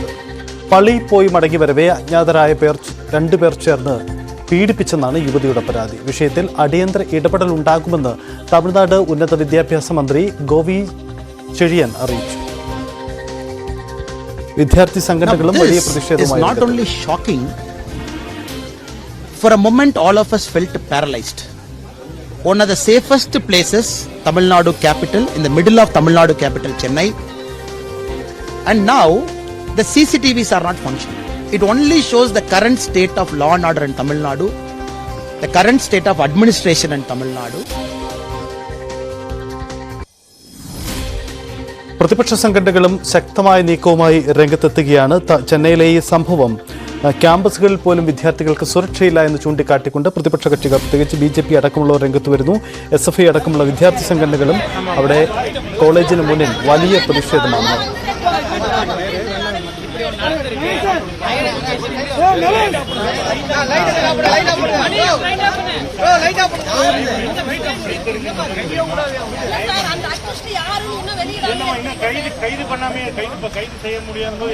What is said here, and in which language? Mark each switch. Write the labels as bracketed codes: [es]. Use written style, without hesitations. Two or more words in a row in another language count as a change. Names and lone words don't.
[ml] പള്ളിയിൽ പോയി മടങ്ങി വരവെ അജ്ഞാതരായ രണ്ടുപേർ ചേർന്ന് പീഡിപ്പിച്ചെന്നാണ് യുവതിയുടെ പരാതി. വിഷയത്തിൽ അടിയന്തര ഇടപെടൽ ഉണ്ടാകുമെന്ന് തമിഴ്നാട് ഉന്നത വിദ്യാഭ്യാസ മന്ത്രി ഗോവി ചെഴിയൻ അറിയിച്ചു. വിദ്യാർത്ഥി സംഘടനകളും വലിയ പ്രതിഷേധവുമായി. [en] For a moment, all of us felt paralyzed. One of the safest places, Tamil Nadu capital, in the middle of Tamil Nadu capital, Chennai. And now, the CCTVs are not functioning. It only shows the current state of law and order in Tamil Nadu, the current state of administration in Tamil Nadu. [ml] പ്രതിപക്ഷ സംഘടനകളും ശക്തമായ നീക്കവുമായി രംഗത്തെത്തുകയാണ്. ചെന്നൈയിലെ ഈ സംഭവം ക്യാമ്പസുകളിൽ പോലും വിദ്യാർത്ഥികൾക്ക് സുരക്ഷയില്ല എന്ന് ചൂണ്ടിക്കാട്ടിക്കൊണ്ട് പ്രതിപക്ഷ കക്ഷികൾ, പ്രത്യേകിച്ച് BJP അടക്കമുള്ളവർ രംഗത്ത് വരുന്നു. SFI അടക്കമുള്ള വിദ്യാർത്ഥി സംഘടനകളും അവിടെ കോളേജിന് മുന്നിൽ വലിയ പ്രതിഷേധമാണ്. [ta] கைது பண்ணாமே கைது செய்ய முடியாது.